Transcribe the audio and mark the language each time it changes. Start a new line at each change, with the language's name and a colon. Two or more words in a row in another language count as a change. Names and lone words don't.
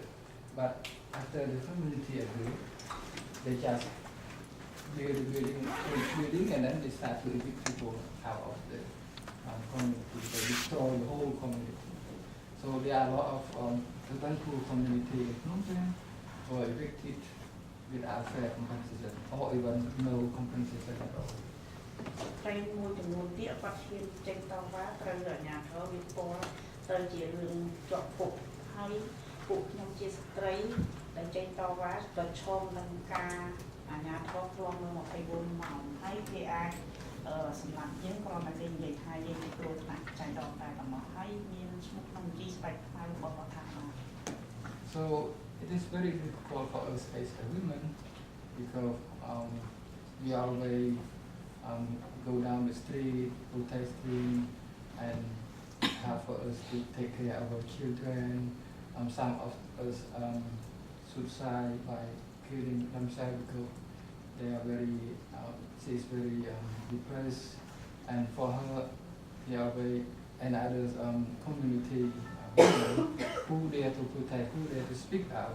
English: But after the community agree, they just build the building and then they start to evict people out of the community. They destroy the whole community. So there are a lot of urban poor community in Phnom Penh were evicted without fair compensation or even no compensation at all.
Khmer: ត្រីមួយចំនួនទៀតគាត់ឈានចេញតវ៉ាត្រូវអាជ្ញាធរវាផ្ទាល់ទៅជារឿងជាប់គុកហើយពួកខ្ញុំជាស្ត្រីដែលចេញតវ៉ាប្រឈមនឹងការអាជ្ញាធរឃ្លាំមើល24ម៉ោងហើយគេអាចសម្រាប់យើងគ្រាន់តែគេនិយាយថាយើងជាគ្រោះថ្នាក់ចៃដន្យតែប៉ុណ្ណោះហើយមានឈ្មោះក្នុងជីស្បែកខ្មៅរបស់គាត់ថា
English: So it is very difficult for us as a women because we always go down the street, protesting, and have for us to take care of our children. Some of us suicide by killing themselves because they are very, she is very depressed, and for her, they are very, and others community who dare to protest, who dare to speak out.